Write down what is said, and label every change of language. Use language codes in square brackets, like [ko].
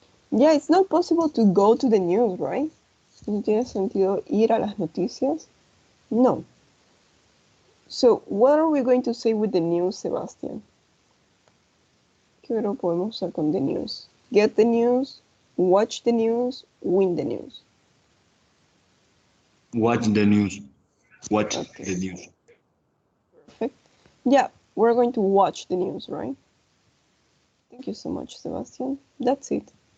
[en] Yeah, it's not possible to go to the news, right? [es] ¿No tiene sentido ir a las noticias? No. [en] So, what are we going to say with the news, Sebastian? [es] ¿Qué verbo podemos usar con [en] the news? Get the news, watch the news, win the news. Watch the news. Watch the news. Perfect. Yeah, we're going to watch the news, right? Thank you so much, Sebastian. That's it.